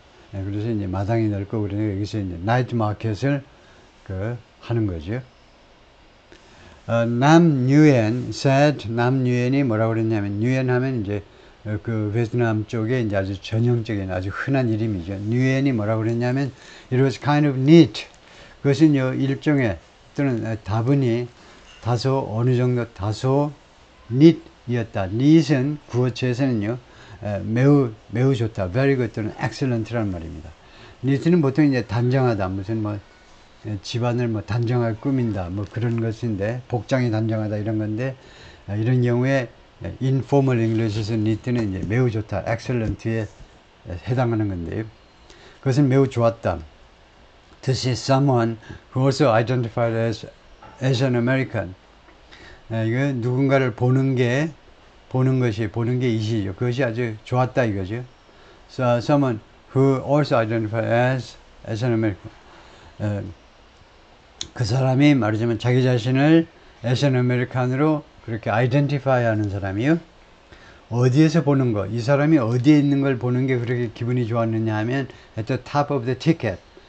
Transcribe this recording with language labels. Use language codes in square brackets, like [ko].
[ko] 그래서 이제 마당이 넓고 그러니까 여기서 이제 나이트 마켓을 하는 거죠. 남유엔 said, 남유엔이 뭐라고 그랬냐면, 유엔 하면 이제 그 베트남 쪽에 이제 아주 전형적인 아주 흔한 이름이죠. 유엔이 뭐라고 그랬냐면, [en] it was kind of neat. [ko] 그것은요, 일종의 또는 다분히 다소 어느 정도 다소 neat이었다. neat은 구어체에서는요, 매우 좋다. very good 또는 excellent라는 말입니다. neat는 보통 이제 단정하다. 무슨 뭐 집안을 뭐 단정하게 꾸민다. 뭐 그런 것인데, 복장이 단정하다 이런 건데, 이런 경우에 informal English에서 neat는 이제 매우 좋다. excellent에 해당하는 건데요. 그것은 매우 좋았다. [en] To see someone who also identified as an American. [ko] 이거 누군가를 보는 게 이시죠. 그것이 아주 좋았다 이거죠. [en] So someone who also identified as an American. [ko] 그 사람이 말하자면 자기 자신을 [en] as an American [ko] 으로 그렇게 identify 하는 사람이요. 어디에서 보는 거, 이 사람이 어디에 있는 걸 보는 게 그렇게 기분이 좋았느냐 하면 [en] at the top of the ticket.